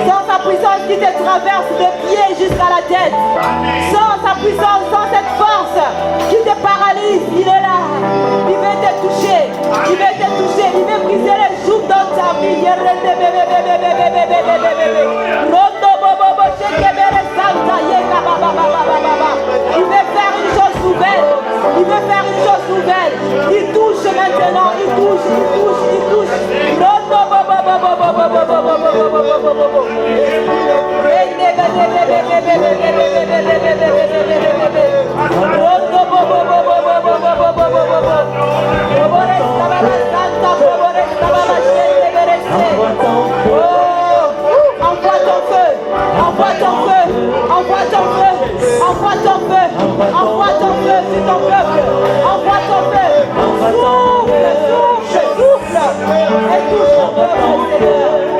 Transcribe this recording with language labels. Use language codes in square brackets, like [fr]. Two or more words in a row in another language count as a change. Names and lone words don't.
[fr] Sans sa puissance qui te traverse de pied jusqu'à la tête. Amen. Sans sa puissance, sans cette force qui te paralyse, il est là. Il veut te toucher. Il veut te toucher. Il veut briser les joues dans ta vie. Rondo bobo bo shekebere santa yeka ba ba ba ba ba ba ba. Il veut faire une chose nouvelle. Il veut faire une chose nouvelle. Il touche maintenant. Il touche, il touche, il touche. Rondo bobo bobo bobo bobo bobo bobo bobo bobo. Rondo bobo bobo bobo bobo bobo bobo. Robore sabala santa, robore sabala shekebere se. Envoie ton feu, envoie ton feu, envoie ton feu, envoie ton feu, envoie ton feu sur ton peuple, envoie ton feu, souffle, souffle, souffle, et touche ton peuple, Seigneur.